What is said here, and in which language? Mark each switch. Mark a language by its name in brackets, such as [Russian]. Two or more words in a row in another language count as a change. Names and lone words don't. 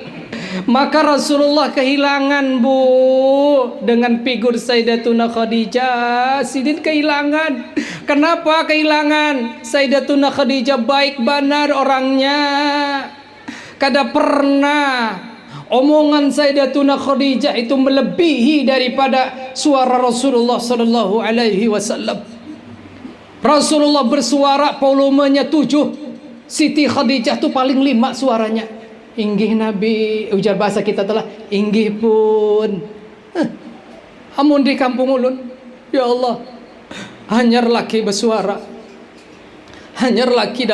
[Indonesian] Maka Rasulullah kehilangan, Bu, dengan figur Sayyidatuna Khadijah. [Banjar] Sidin kehilangan. Kenapa kehilangan? Sayyidatuna Khadijah baik benar orangnya. Kada pernah omongan Sayyidatuna Khadijah itu melebihi daripada suara Rasulullah [Arabic] صلى الله عليه وسلم. [Indonesian] Rasulullah bersuara volumenya 7. [Banjar] Siti Khadijah tuh paling 5 suaranya. Inggih Nabi, ujar bahasa kita telah, inggih pun. Amun di kampung ulun, [Arabic] يا الله, [Banjar] hanyar laki bersuara, hanyar laki